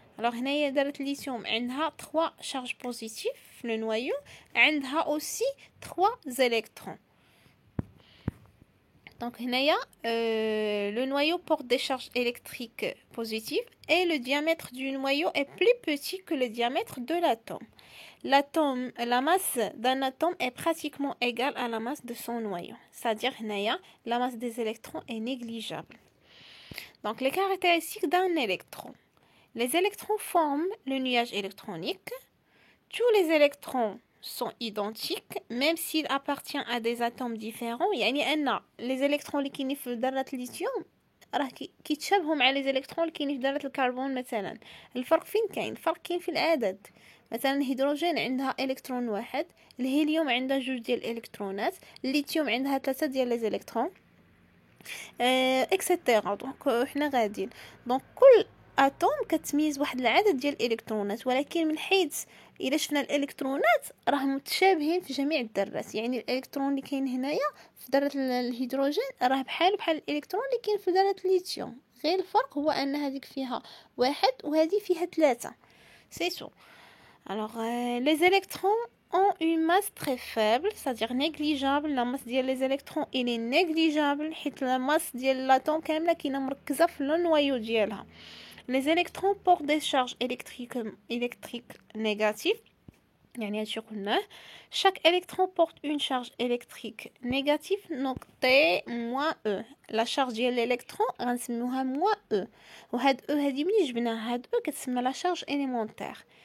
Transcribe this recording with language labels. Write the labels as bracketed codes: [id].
[ar] alors هنايا ذره الليثيوم عندها 3 شارج بوزيتيف في لو نوايو، عندها اوسي 3 زيليكترون. [fr] Donc le noyau porte des charges électriques positives et le diamètre du noyau est plus petit que le diamètre de l'atome. La masse d'un atome est pratiquement égale à la masse de son noyau. C'est-à-dire la masse des électrons est négligeable. Donc les caractéristiques d'un électron. Les électrons forment le nuage électronique. Tous les électrons sont identiques même s'ils appartiennent à des atomes différents. [ar] يعني أن les électrons اللي كاينين في ذرة الليثيوم راه كيتشابهوا مع les électrons اللي كاينين في ذرة الكربون مثلا. الفرق فين كاين؟ الفرق كاين في العدد. مثلا الهيدروجين عندها الكترون واحد، الهيليوم عندها 2 ديال الالكترونات، الليثيوم عندها 3 ديال لي زيليكترون اكسيتيرا. دونك حنا غاديين دونك كل اتوم كتميز واحد العدد ديال الالكترونات، ولكن من حيث الا شفنا الالكترونات راه متشابهين في جميع الذرات. يعني الالكترون اللي كاين هنايا في ذره الهيدروجين راه بحال الالكترون اللي كاين في ذره الليثيوم، غير الفرق هو ان هذيك فيها 1 وهذه فيها 3. [fr] سي سو. alors les électrons ont une masse très faible, c'est-à-dire négligeable. La masse ديال les électrons il est négligeable حيت la masse ديال l'atome [ar] كامله كاينه مركزه في النوايو ديالها. [fr] Les électrons portent des charges électriques négatives. [ar] يعني هادشي قلناه. [fr] Chaque électron porte une charge électrique négative notée -E. La charge [ar] ديال الالكترون غنسميوها -E. وهاد E هادي ملي جبناها هاد E كتسمى لا شارج élémentaire.